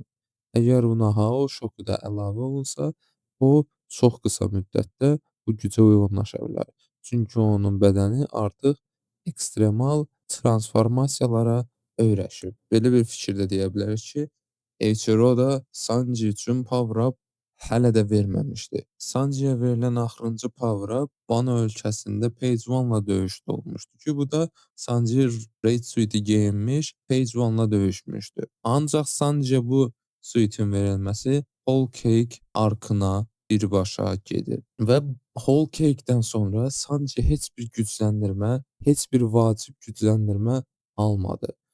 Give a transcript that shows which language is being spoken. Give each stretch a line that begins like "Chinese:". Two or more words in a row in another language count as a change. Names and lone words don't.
Azerbaijani: Əgər buna Aoshoku da əlavə olunsa, o çox qısa müddətdə bu gücə uyğunlaşa bilər. Çünki onun bədəni artıq ekstremal transformasiyalara öyrəşib. Belə bir fikir də deyə bilərik ki, Eiichiro da Sanji üçün
English: power up
Azerbaijani: hələ də verməmişdi. Sanji'yə verilən axırıncı
English: power up
Azerbaijani: Wano ölkəsində Page One'la döyüşdə olmuşdu ki, bu da Sanji Raid Suit'i geyinmiş Page One'la döyüşmüşdü. Ancaq Sanji'yə bu suitin verilməsi Whole Cake arkına birbaşa gedir. Və Whole Cake'dən sonra Sanji heç bir gücləndirmə, heç bir vacib gücləndirmə almadı.